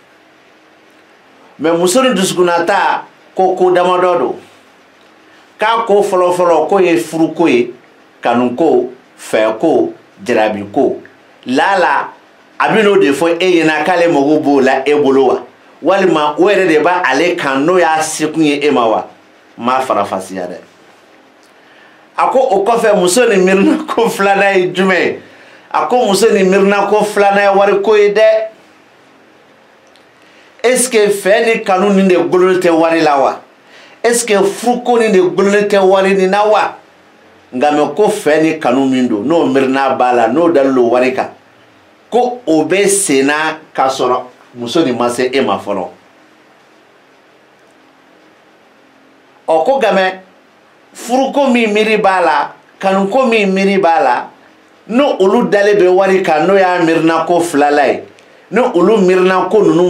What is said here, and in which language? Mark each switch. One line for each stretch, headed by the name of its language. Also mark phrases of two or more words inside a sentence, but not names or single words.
Bambara: mais muso ni dusukunna ta ko damadɔ don k'a ko fɔlɔ-fɔlɔ ko ye furuko ye kanuko fɛko jarabiko lala a bɛ n'o de fɔ e ɲɛna k'ale mago b'o la e bolo wa walima o yɛrɛ de b'a ale kan n'o y'a sekun ye e ma wa m'a farafasiya dɛ a ko o kɔfɛ muso ni miirina ko filanan ye jumɛn ye a ko muso ni miirina ko filanan ye wariko ye dɛ
French: est-ce que
Bambara: fɛ ni kanu nin de gololen tɛ wari la wa
French: est-ce que
Bambara: furuko nin de gololen tɛ wari nin na wa nka mɛ ko fɛ ni kanu min don n'o miirina b'a la n'o dalen don wari kan ko o bɛ senna k'a sɔrɔ muso nin ma se e ma fɔlɔ ɔ ko nka furuko min miiri b'a la kanuko min miiri b'a la n'o olu dalen bɛ wari kan n'o y'a miirina ko filala ye ni olu miirina ko ninnu